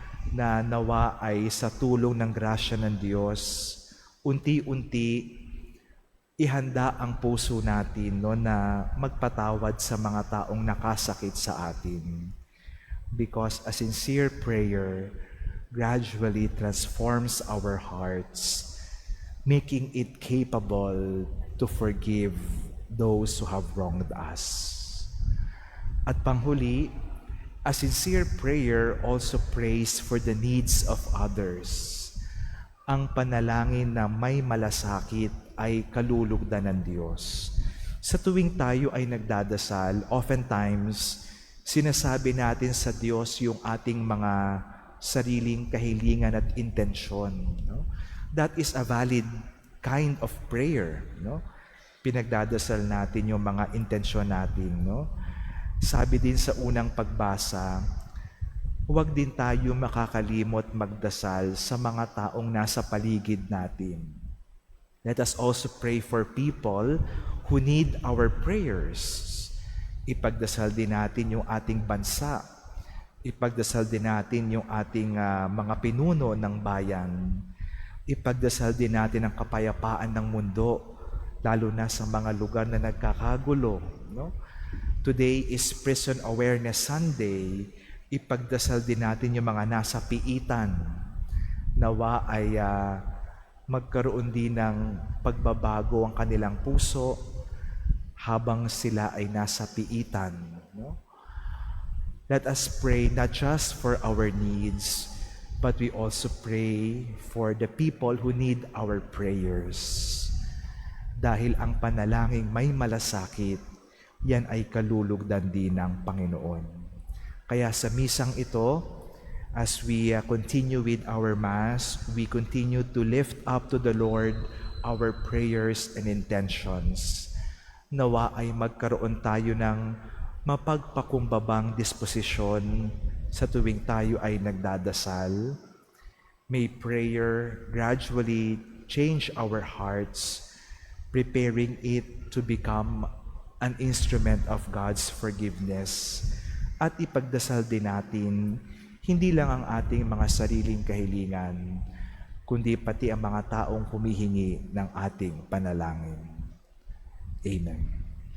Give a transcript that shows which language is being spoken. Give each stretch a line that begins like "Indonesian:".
Filipino: Na nawa ay sa tulong ng grasya ng Diyos, unti-unti ihanda ang puso natin, no, na magpatawad sa mga taong nakasakit sa atin.
English: Because a sincere prayer gradually transforms our hearts, making it capable to forgive those who have wronged us.
Filipino: At panghuli,
English: a sincere prayer also prays for the needs of others.
Filipino: Ang panalangin na may malasakit ay kalulugdan ng Diyos. Sa tuwing tayo ay nagdadasal, oftentimes, sinasabi natin sa Diyos yung ating mga sariling kahilingan at intensyon. No?
English: That is a valid kind of prayer.
Filipino: No? Pinagdadasal natin yung mga intensyon natin. No? Sabi din sa unang pagbasa, huwag din tayo makakalimot magdasal sa mga taong nasa paligid natin.
English: Let us also pray for people who need our prayers.
Filipino: Ipagdasal din natin yung ating bansa. Ipagdasal din natin yung ating mga pinuno ng bayan. Ipagdasal din natin ang kapayapaan ng mundo, lalo na sa mga lugar na nagkakagulo. No?
English: Today is Prison Awareness Sunday.
Filipino: Ipagdasal din natin yung mga nasa piitan. Nawa ay magkaroon din ng pagbabago ang kanilang puso habang sila ay nasa piitan. No?
English: Let us pray not just for our needs, but we also pray for the people who need our prayers.
Filipino: Dahil ang panalangin may malasakit, yan ay kalulugdan din ng Panginoon. Kaya sa misang ito,
English: as we continue with our Mass, we continue to lift up to the Lord our prayers and intentions.
Filipino: Nawa ay magkaroon tayo ng mapagpakumbabang disposisyon sa tuwing tayo ay nagdadasal.
English: May prayer gradually change our hearts, preparing it to become an instrument of God's forgiveness.
Filipino: At ipagdasal din natin, hindi lang ang ating mga sariling kahilingan, kundi pati ang mga taong humihingi ng ating panalangin. Amen.